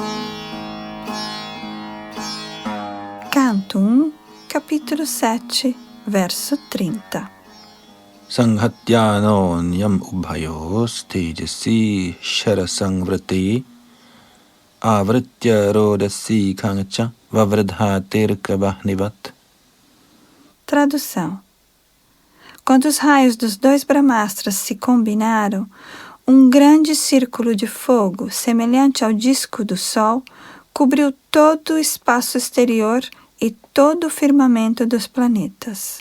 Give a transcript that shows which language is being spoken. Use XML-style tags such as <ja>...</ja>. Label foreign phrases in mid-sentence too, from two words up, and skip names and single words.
<pt>Canto 1, capítulo 7, verso 30.</pt> <sa>संहत्यान्यो न्यम् उभयोस् तेजसी शरसंवृते आवृत्य रोदसी खंच ववृधाते अर्कवह्निवत्.</sa> <pt>Tradução. Quando os raios dos dois Brahmastras se combinaram, um grande círculo de fogo, semelhante ao disco do Sol, cobriu todo o espaço exterior e todo o firmamento dos planetas.</pt>